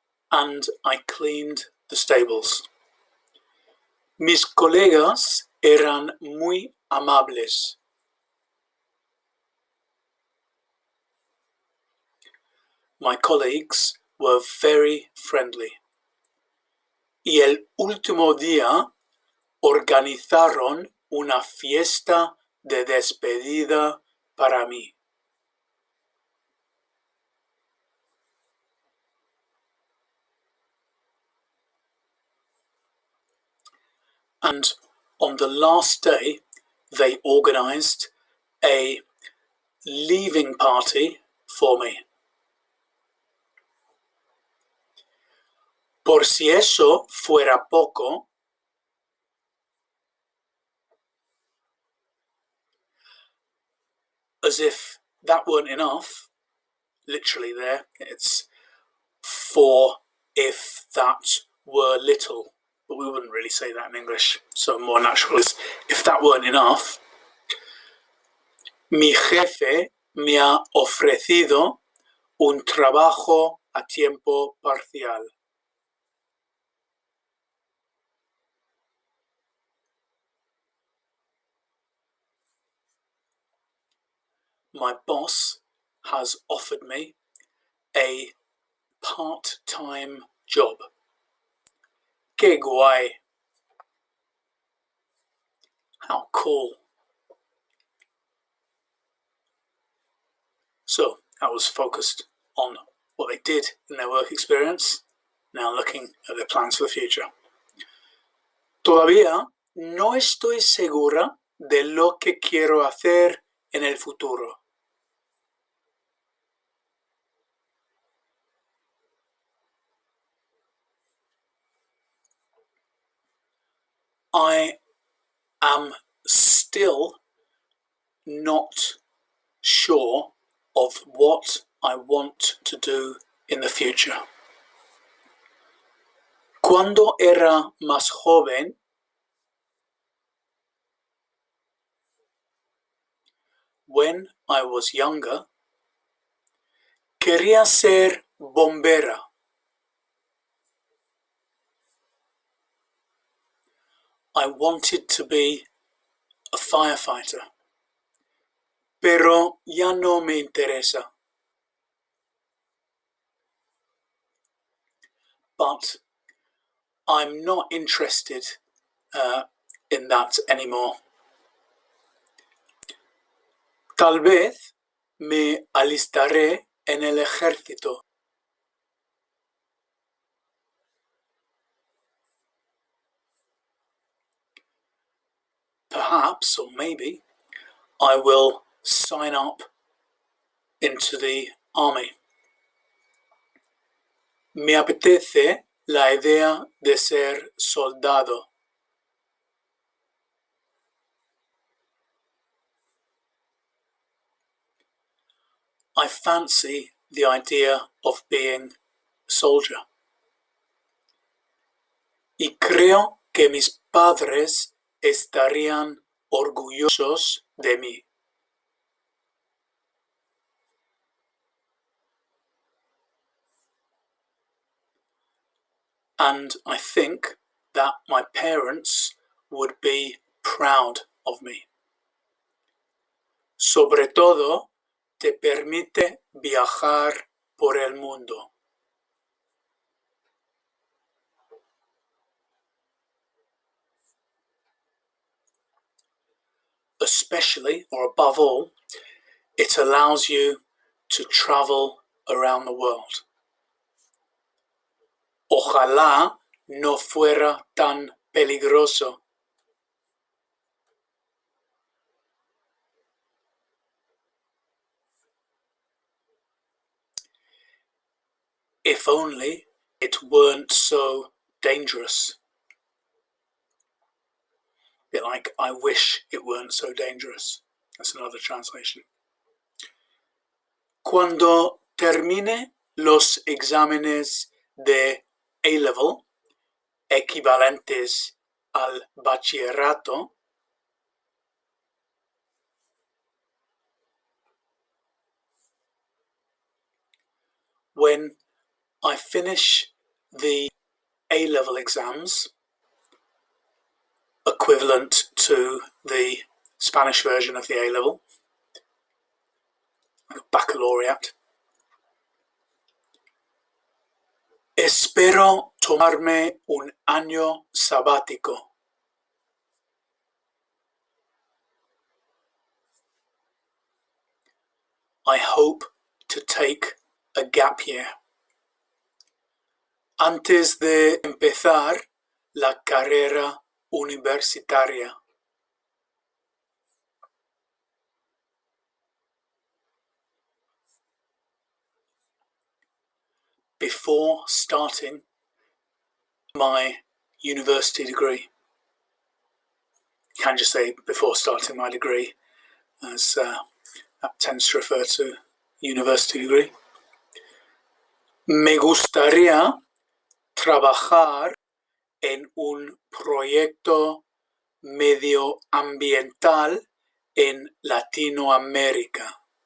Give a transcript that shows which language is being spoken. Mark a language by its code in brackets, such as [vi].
[en] And I cleaned the stables. [es] Mis colegas eran muy amables. [en] My colleagues were very friendly. [es] Y el último día organizaron una fiesta de despedida para mí. [en] And on the last day, they organized a leaving party for me. [es] Por si eso fuera poco, [en] as if that weren't enough, literally there, it's for if that were little, but we wouldn't really say that in English, so more natural is if that weren't enough. [es] Mi jefe me ha ofrecido un trabajo a tiempo parcial. [en] My boss has offered me a part-time job. [es] ¡Qué guay! [en] How cool. So that was focused on what they did in their work experience, now looking at their plans for the future. [es] Todavía no estoy segura de lo que quiero hacer en el futuro. [en] I am still not sure of what I want to do in the future. [es] Cuando era más joven, [en] when I was younger, [es] quería ser bombera. [en] I wanted to be a firefighter. [es] Pero ya no me interesa. [en] But I'm not interested in that anymore. [es] Tal vez me alistaré en el ejército. [en] Perhaps, or maybe, I will sign up into the army. [es] Me apetece la idea de ser soldado. [en] I fancy the idea of being a soldier. [es] Y creo que mis padres estarían orgullosos de mí. [en] And I think that my parents would be proud of me. [es] Sobre todo, te permite viajar por el mundo. [en] Especially, or above all, it allows you to travel around the world. [es] Ojalá no fuera tan peligroso. [en] If only it weren't so dangerous. A bit like, I wish it weren't so dangerous. That's another translation. [es] Cuando termine los exámenes de A-Level, equivalentes al bachillerato, [en] when I finish the A-level exams, equivalent to the Spanish version of the A-level, like a baccalaureate. [es] Espero tomarme un año sabático. [en] I hope to take a gap year. [es] Antes de empezar la carrera universitaria. [en] Before starting my university degree. You can just say before starting my degree, as that tends to refer to university degree. [es] Me gustaría trabajar en un proyecto medioambiental en Latinoamérica.